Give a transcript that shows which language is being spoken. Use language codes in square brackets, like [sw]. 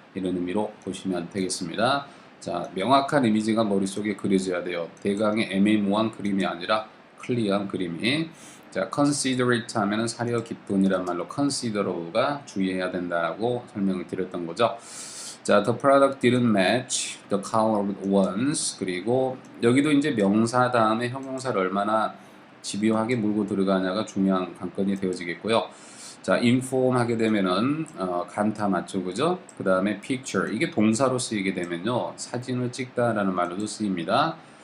[ko] 이런 의미로 보시면 되겠습니다. 자, 명확한 이미지가 머릿속에 그려져야 돼요. 대강의 애매모호한 그림이 아니라 클리어한 그림이. 자, considerate 하면은 사려 깊은이란 말로 considerable가 주의해야 된다고 설명을 드렸던 거죠. [en] 자, the product didn't match the colored ones. [ko] 그리고 여기도 이제 명사 다음에 형용사를 얼마나 집요하게 물고 들어가냐가 중요한 관건이 되어지겠고요. 자, inform 하게 되면은 간타 맞죠, 그죠? 그 다음에 picture 이게 동사로 쓰이게 되면요 사진을 찍다라는 말로도 쓰입니다.